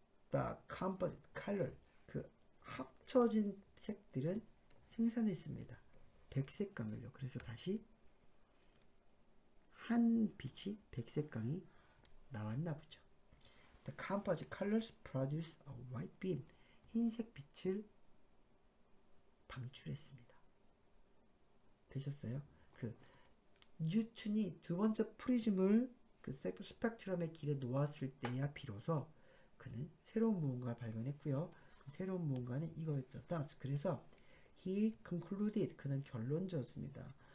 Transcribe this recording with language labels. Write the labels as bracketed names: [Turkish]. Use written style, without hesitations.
[English] The composite color, [Korean] 그 합쳐진 색들은 생산했습니다. 백색광을요. 그래서 다시 한 빛이 백색광이 나왔나 보죠. [English] The composite colors produce a white beam, [Korean] 흰색 빛을 방출했습니다. 되셨어요? 그 뉴턴이 두 번째 프리즘을 그 스펙트럼의 길에 놓았을 때야 비로소 그는 새로운 무언가를 발견했고요. 그 새로운 무언가는 이거였죠. Thus, 그래서 [English] he concluded, [Korean] 그는 결론 지었습니다.